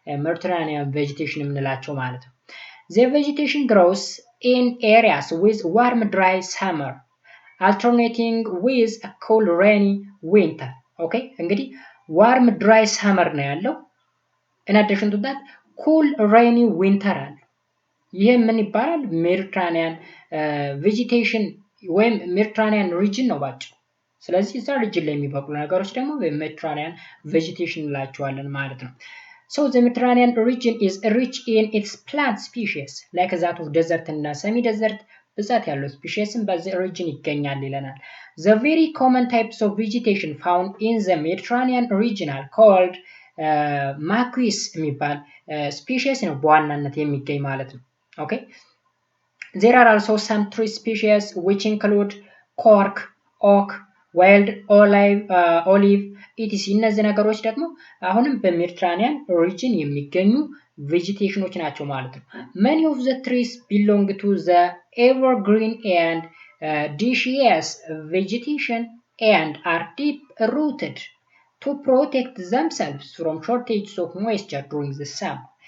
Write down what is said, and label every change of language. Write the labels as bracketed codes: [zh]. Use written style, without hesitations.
[am] ሜዲትራኒያን ቬጂቴሽን የምንላቸው ማለት ነው። [en] The vegetation grows in areas with warm dry summer alternating with a cool rainy winter. [am] ኦኬ እንግዲህ ዋርም ድራይ ሰመር ነው ያለው። [en] in addition to that cool rainy winter [am] አለ። ይሄ ምን ይባላል? ሜዲትራኒያን ቬጂቴሽን ወይም ሜዲትራኒያን ሪጅን ነው ባጭሩ። ስለዚህ እዛ ሪጅን ላይ የሚበቅሉ ነገሮች ደግሞ ሜዲትራኒያን ቬጂቴሽን እንላቸዋለን ማለት ነው። [en] So the Mediterranean region is rich in its plant species like that of desert [am] እና [en] semi desert [am] ብዛት ያለው ስፒሺስም በዚህ ሪጅን ይገኛል ይለናል። [en] The very common types of vegetation found in the Mediterranean region are called [am] ማኩዊስ የሚባል ስፒሺስ ነው በዋናነት የሚገኝ ማለት ነው። ኦኬ [en] There are also some tree species which include cork, oak, wild olive, etc. [am] እነዚህ ነገሮች ደግሞ አሁንም በሜዲትራኒያን ሪጅን የሚገኙ ቬጂቴሽኖች ናቸው ማለት ነው። [en] Many of the trees belong to the evergreen and deciduous vegetation and are deep rooted to protect themselves from shortages of moisture during the summer.